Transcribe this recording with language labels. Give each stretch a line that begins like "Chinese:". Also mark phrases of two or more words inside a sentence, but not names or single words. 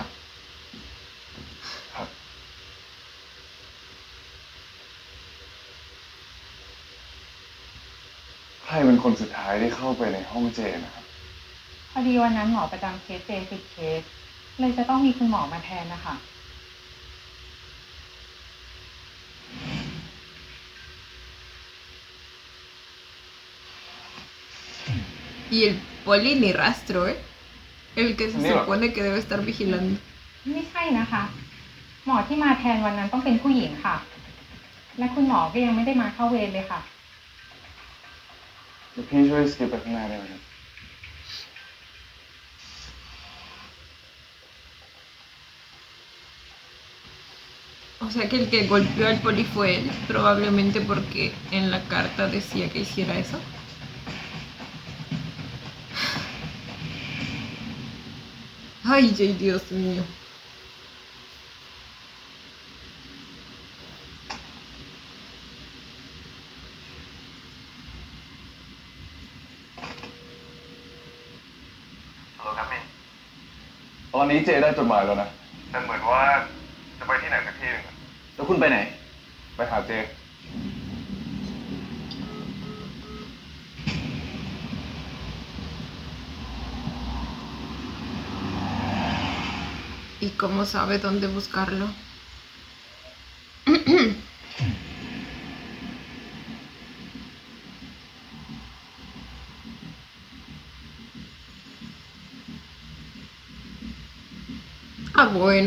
Thai: ครับ ใครเป็นคนสุดท้ายที่เข้าไปในห้องเจนะครับ พอดีวันนั้นหมอประจำเคสเจติดเคสเลยจะต้องมีคุณหมอมาแทนนะคะ
Spanish: Y el poli ni rastro, ¿eh? El que se Mira. supone que debe estar vigilando.
Thai: ไม่ใช่นะคะ หมอที่มาแทนวันนั้นต้องเป็นผู้หญิงค่ะ และคุณหมอก็ยังไม่ได้มาเข้าเวรเลยค่ะ เดี๋ยวพี่ช่วยสกิปไปข้างหน้าได้ไหมครับ
Spanish: O sea que el que golpeó al poli fue él, probablemente porque en la carta decía que hiciera eso. Ay, Dios mío.
Thai: Hello ครับมินตอนนี้เจได้จดหมายแล้วนะ แต่เหมือนว่าจะไปที่ไหนสักที่หนึ่ง แล้วคุณไปไหน ไปหาเจ
Spanish: ¿Y cómo sabe dónde buscarlo? Ah, bueno.